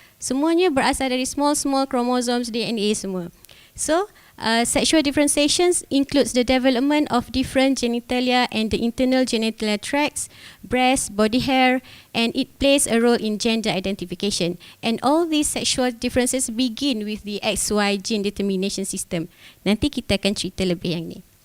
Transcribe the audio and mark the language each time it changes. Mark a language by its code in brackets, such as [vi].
[ms] Semuanya berasal dari [en] small chromosomes, [ms] DNA semua. [en] So, sexual differentiations includes the development of different genitalia and the internal genitalia tracts, breast, body hair, and it plays a role in gender identification. And all these sexual differences begin with the XY gene determination system. [ms] Nanti kita akan cerita lebih yang ni.